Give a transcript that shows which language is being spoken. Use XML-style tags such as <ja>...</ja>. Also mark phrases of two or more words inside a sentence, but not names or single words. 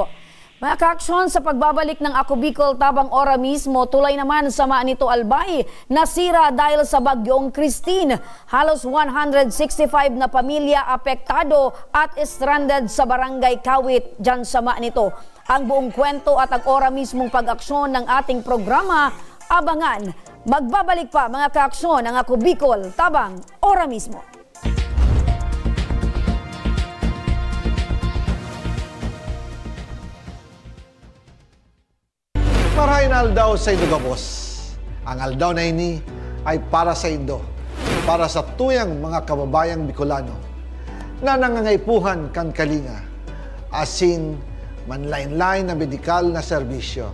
<tl>Mga kaaksyon sa pagbabalik ng Ako Bicol tabang ora mismo, tulay naman sa Manito Albay, nasira dahil sa bagyong Christine. Halos 165 na pamilya apektado at stranded sa barangay Kawit dyan sa Manito. Ang buong kwento at ang ora mismong pag-aksyon ng ating programa, abangan. Magbabalik pa mga kaaksyon ng Ako Bicol tabang ora mismo.</tl> <bik>Marahin aldaw sa Indo Gabos. Ang aldaw na ini ay para sa Indo, para sa tuyang mga kababayang Bicolano na nangangaipuhan kan kalinga, asin manlain-lain na medikal na serbisyo.</bik>